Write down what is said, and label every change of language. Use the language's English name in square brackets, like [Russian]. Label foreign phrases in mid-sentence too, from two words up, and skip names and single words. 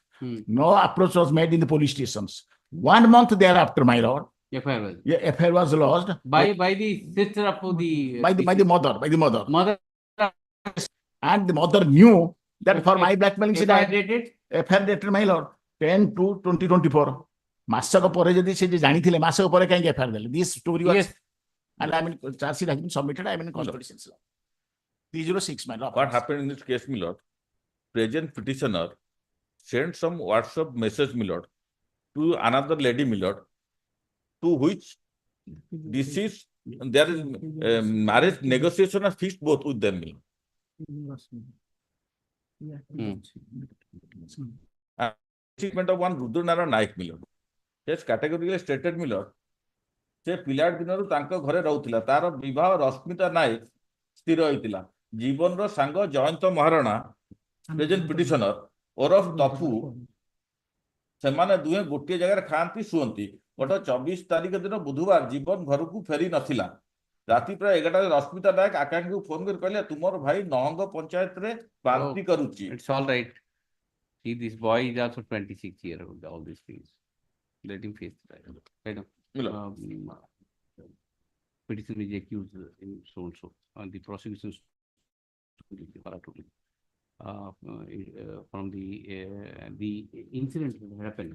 [English] No approach was made in the police stations. 1 month thereafter, my lord, FIR was lodged by the sister of the by the mother. Mother. And the mother knew that for my blackmailing, she FIR died. dated? FIR dated, my lord, 10/2/2024. [Odia] ମାସକ ପରେ ଯଦି ସେ ଜାଣିଥିଲେ ମାସକ ପରେ କାହିଁକି FIR ଦେଲେ? [English] This story was, and I mean, charge sheet has been submitted. I mean, custody since 306, my lord. What happened in this case, my lord? Present petitioner sent some WhatsApp message, my lord, to another lady, my lord, to which this is there is marriage negotiation are fixed both with them, my lord. Achievement of one Rudranara Naik, my lord. Yes, categorically stated, my lord. [Odia] ସେ ପିଲାଟି ଦିନରୁ ତାଙ୍କ ଘରେ ରହୁଥିଲା, ତାର ବିବାହ ରଶ୍ମିତା ନାୟକ ସ୍ଥିର ହୋଇଥିଲା। ଜୀବନର ସାଙ୍ଗ ଜୟନ୍ତ ମହାରଣା [English] present petitioner [Odia] ଓରଫ ତପୁ, ସେମାନେ ଦୁହେଁ ଗୋଟିଏ ଜାଗାରେ ଖାଆନ୍ତି ଶୁଅନ୍ତି। ଗତ 24 ତାରିଖ ଦିନ ବୁଧବାର ଜୀବନ ଘରକୁ ଫେରି ନଥିଲା। ରାତି ପ୍ରାୟ 11ଟାରେ ରଶ୍ମିତା ନାୟକ ଆକାଂକ୍ଷୀକୁ ଫୋନ କରି କହିଲେ, ତୁମର ଭାଇ ନହଙ୍ଗ ପଞ୍ଚାୟତରେ ବାନ୍ତି କରୁଛି। [English] It's all right. See, this boy is also 26 years old, all these things. Let him face it. Right? Petition is accused in so and so. The prosecution from the incident that happened.